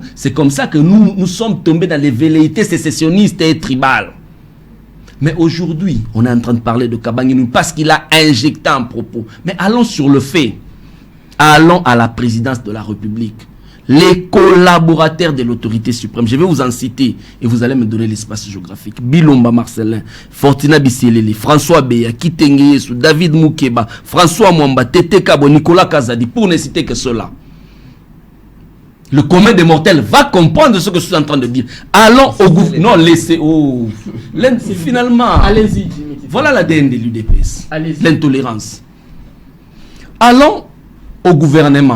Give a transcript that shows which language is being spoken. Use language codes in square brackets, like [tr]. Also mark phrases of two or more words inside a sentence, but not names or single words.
[fr] C'est comme ça que nous sommes tombés dans les velléités sécessionnistes et tribales. Mais aujourd'hui, on est en train de parler de Kabange Numbi parce qu'il a injecté un propos. Mais allons sur le fait. Allons à la présidence de la République. Les collaborateurs de l'autorité suprême, je vais vous en citer et vous allez me donner l'espace géographique. Bilomba Marcelin, Fortina Bisseleli, François Beya, Kitenge Yesu, David Moukeba, François Mwamba, Tete Kabo, Nicolas Kazadi, pour ne citer que cela. Le commun des mortels va comprendre ce que je suis en train de dire. Allons au gouvernement. Non, laissez. Oh. Finalement. Allez-y, Jimmy. Voilà l'ADN de l'UDPS. L'intolérance. Allons au gouvernement.